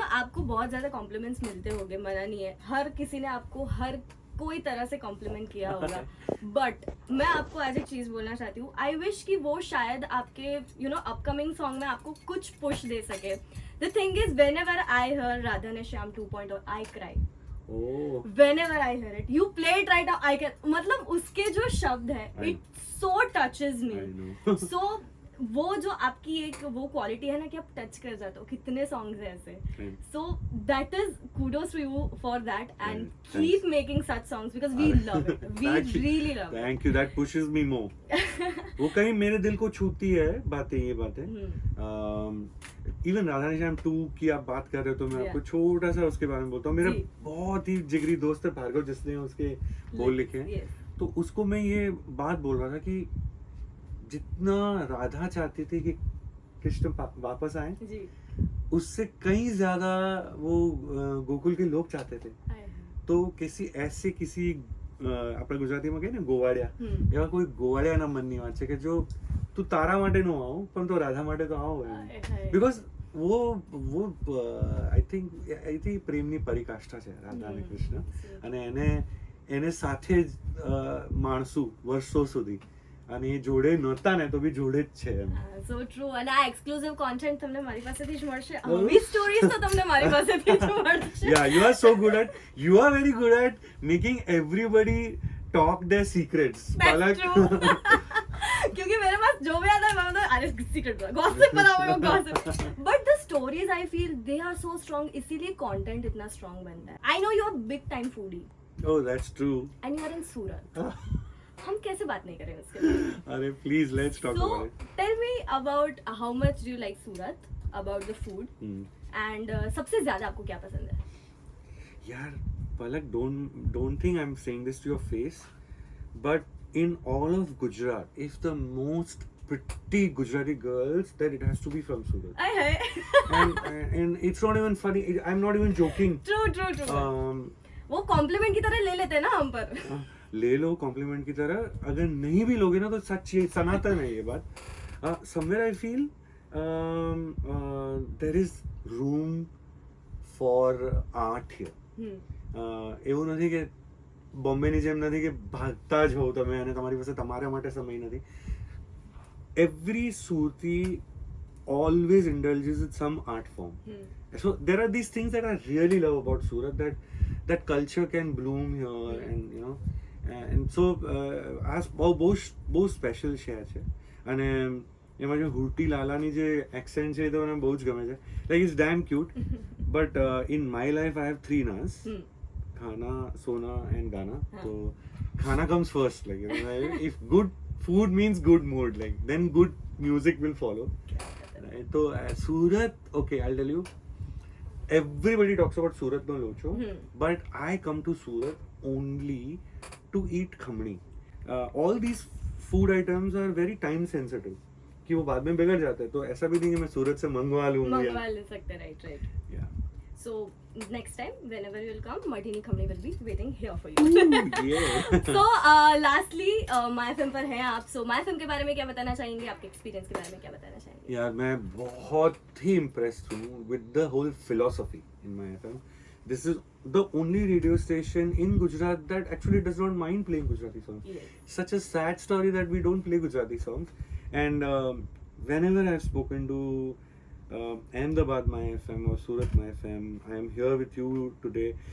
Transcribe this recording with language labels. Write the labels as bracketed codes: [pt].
[hi] आपको बहुत ज्यादा कॉम्प्लीमेंट्स मिलते होंगे, मना नहीं है, हर किसी ने आपको हर कोई तरह से कॉम्प्लीमेंट किया होगा, बट मैं आपको आज एक चीज बोलना चाहती हूँ, [en] I wish [hi] कि वो शायद आपके अपकमिंग सॉन्ग में आपको कुछ पुश दे सके। [en] The thing is whenever I hear Radha ने Shyam 2.0 I cry. Whenever I hear it, you play it right now, I can, [hi] मतलब उसके जो शब्द है, [en] it so touches me. So [hi] वो जो आपकी एक वो क्वालिटी है ना कि आप टच कर जाते हो, कितने सॉन्ग्स हैं ऐसे, [en] so that is kudos to you for that, and keep making such songs because we love it, we really love it. Thank you, that pushes me more. [hi] वो कहीं मेरे दिल को छूती है ये बातें। इवन राधा श्याम 2 की आप बात कर रहे हो तो मैं आपको छोटा सा उसके बारे में बोलता हूँ। मेरा बहुत ही जिगरी दोस्त है भार्गव, जिसने उसके बोल लिखे हैं, तो उसको मैं ये बात बोल रहा था कि जितना राधा चाहती थी कि कृष्ण वापस आए, उससे कहीं ज्यादा वो गोकुल के लोग चाहते थे। तो किसी [gu] આપણે ગુજરાતીમાં કહીએ ને ગોવાળિયા, એવા કોઈ ગોવાળિયાના મનની વાત છે કે જો તું તારા માટે નો આવો પણ તો રાધા માટે તો આવો એમ, બીકોઝ वो [en] I think [gu] પ્રેમની પરિકાષ્ઠા છે રાધા અને કૃષ્ણ, અને એને સાથે જ માણસું વર્ષો સુધી, અને એ જોડે નહોતા ને તો બી જોડે જ છે એમ. [en] So true. [gu] અને આ એક્સક્લુઝિવ કોન્ટેન્ટ તમને મારી પાસેથી જ મળશે, આવી સ્ટોરીઝ તો તમને મારી પાસેથી જ મળશે. [en] Yeah, you are so good at, you are very good at making everybody talk their secrets. That's true. [hi] क्योंकि मेरे पास जो भी आता है मैं मतलब अरे सीक्रेट गॉसिप बताओ gossip, [en] but the stories I feel they are so strong, [hi] इसीलिए कंटेंट इतना स्ट्रांग बनता है. [en] I know you are big time foodie. Oh, that's true. And you are in Surat. [hi] हम कैसे बात नहीं करें उसके बारे में? [en] अरे please let's talk about it. So tell me about how much do you like Surat, about the food, and [hi] सबसे ज्यादा आपको क्या पसंद है? [en] यार Palak, don't think I'm saying this to your face, but in all of Gujarat, if the most pretty Gujarati girls, then it has to be from Surat. and it's not even funny. I'm not even joking. True. [hi] वो complement की तरह ले लेते हैं ना हम पर. ले लो कॉम्प्लीमेंट की तरह, अगर नहीं भी लोगे ना तो सच ये सनातन है ये बात. [en] Somewhere I feel there is room for art here. [gu] એવું નથી કે બોમ્બેની જેમ નથી કે ભાગતા જ હોવ તમે અને તમારી પાસે તમારા માટે સમય નથી. [en] Every Surti always indulges in some art form. So there are these things that I really love about Surat, that culture can bloom here, and you know, and so [gu] આ બહુ સ્પેશિયલ શહેર છે. અને એમાં જે હુરટી લાલાની જે એક્સેન્ટ છે એ તો મને બહુ જ ગમે છે. [en] Like it's damn cute. But in my life I have 3 નાસ, ખાના, સોના and ગાના. તો ખાના comes first, like you know, if good food means good mood, like then good music will follow, right? So Surat, okay, I'll tell you, everybody talks about Surat no locho, but I come to Surat only to eat khamni. All these food items are very time sensitive [hi] कि वो बाद में बिगड़ जाते हैं, तो ऐसा भी नहीं है मैं सूरत से मंगवा लूंगा. मंगवा ले सकते, right. [en] Yeah. So next time whenever you will come, Martini Khamni will be waiting here for you. Yeah. So lastly [hi] My FM पर हैं आप. So My FM के बारे में क्या बताना चाहेंगे, आपके एक्सपीरियंस के बारे में क्या बताना चाहेंगे? यार मैं बहुत ही [en] impressed हूँ with the whole philosophy in My FM. This is the only radio station in Gujarat that actually does not mind playing Gujarati songs. Yes. Such a sad story that we don't play Gujarati songs. And whenever I've spoken to Ahmedabad My FM or Surat My FM, I am here with you today.